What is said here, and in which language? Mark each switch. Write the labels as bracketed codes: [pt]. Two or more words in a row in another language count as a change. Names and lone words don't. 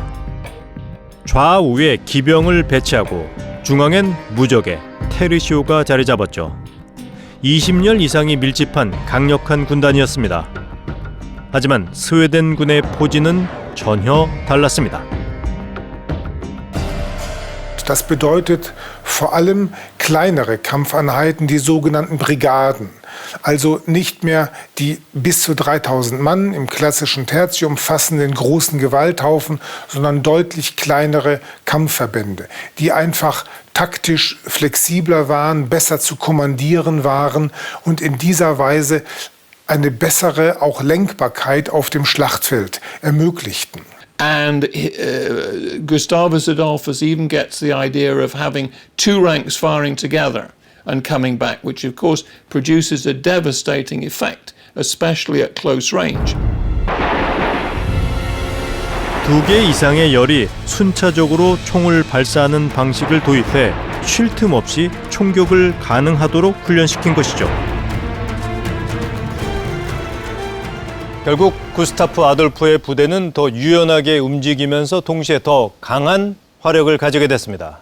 [ko] 좌우에 기병을 배치하고 중앙엔 무적의 테르시오가 자리 잡았죠. 20년 이상이 밀집한 강력한 군단이었습니다. 하지만 스웨덴군의 포진은 전혀 달랐습니다. [de] Das bedeutet vor allem kleinere Kampfeinheiten, die sogenannten Brigaden. Also nicht mehr die bis zu 3000 Mann im klassischen Tertio umfassenden großen Gewalthaufen, sondern deutlich kleinere Kampfverbände, die einfach taktisch flexibler waren, besser zu kommandieren waren und in dieser Weise eine bessere auch Lenkbarkeit auf dem Schlachtfeld ermöglichten. [en] And Gustavus Adolphus even gets the idea of having two ranks firing together and coming back, which of course produces a devastating effect, especially at close range. [ko] 2개 이상의 열이 순차적으로 총을 발사하는 방식을 도입해 쉴 틈 없이 총격을 가능하도록 훈련시킨 것이죠. 결국 구스타프 아돌프의 부대는 더 유연하게 움직이면서 동시에 더 강한 화력을 가지게 됐습니다.